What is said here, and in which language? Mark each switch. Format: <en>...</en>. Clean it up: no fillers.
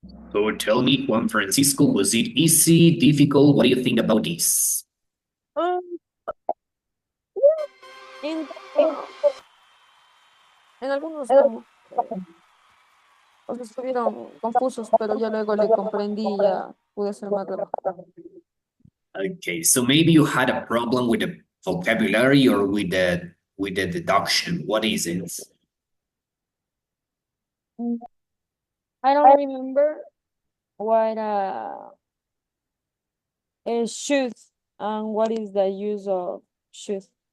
<en>So tell me, Juan Francisco, was it easy, difficult? What do you think about this?</en> <es>Um, en, en algunos como, o sea, estuvieron confusos, pero ya luego le comprendí y ya pude ser más relajado.</es> <en>Okay, so maybe you had a problem with the vocabulary or with the deduction. What is it? I don't remember what is shoes and what is the use of shoes.</en>